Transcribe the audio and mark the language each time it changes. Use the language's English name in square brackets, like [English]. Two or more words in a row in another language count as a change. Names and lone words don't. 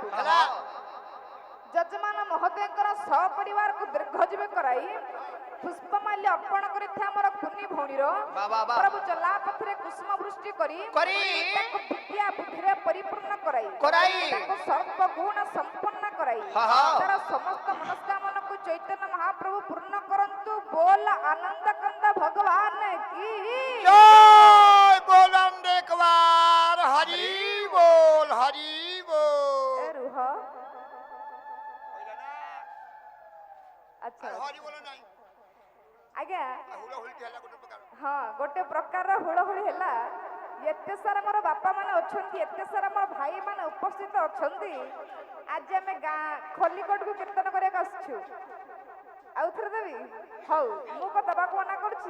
[Odia] ଯଜମାନ ମହୋଦୟଙ୍କର ସପରିବାରକୁ ଦୀର୍ଘଜୀବୀ କରାଇ ପୁଷ୍ପମାଲ୍ୟ ଅର୍ପଣ କରିଥିବା ଆମର କୁନି ଭଉଣୀର ପ୍ରଭୁ ଚଲାପଥରେ କୁସୁମ ବୃଷ୍ଟି କରି ତାକୁ ବିଦ୍ୟା ବୁଦ୍ଧିରେ ପରିପୂର୍ଣ୍ଣ କରାଇ ତାକୁ ସର୍ବଗୁଣ ସମ୍ପନ୍ନ କରାଇ ତାର ସମସ୍ତ ମନସ୍କାମନାକୁ ଚୈତନ୍ୟ ମହାପ୍ରଭୁ ପୂର୍ଣ୍ଣ କରନ୍ତୁ। ବୋଲ ଆନନ୍ଦ କନ୍ଦ ଭଗବାନ କି [Hindi] ଜୟ। ବୋଲ एक बार हरि बोल हरि बोल। [Odia] ରୁହ ଆଚ୍ଛା [Hindi] हरि बोल नहीं [Odia] ଆଜ୍ଞା हुलहुली ହେଲା ଗୋଟେ ପ୍ରକାର। ହଁ ଗୋଟେ ପ୍ରକାରର ହୁଳହୁଳି ହେଲା। ଏତେ ସାରା ମୋର ବାପା ମାନେ ଅଛନ୍ତି, ଏତେ ସାରା ମୋର ଭାଇ ମାନେ ଉପସ୍ଥିତ ଅଛନ୍ତି। ଆଜି ଆମେ ଗାଁ ଖଲିକୋଟକୁ କୀର୍ତ୍ତନ କରିବାକୁ ଆସିଛୁ। ଆଉ ଥରେ ଦେବି? ହଉ ମୁଁ କଣ ଦେବାକୁ ମନା କରୁଛି?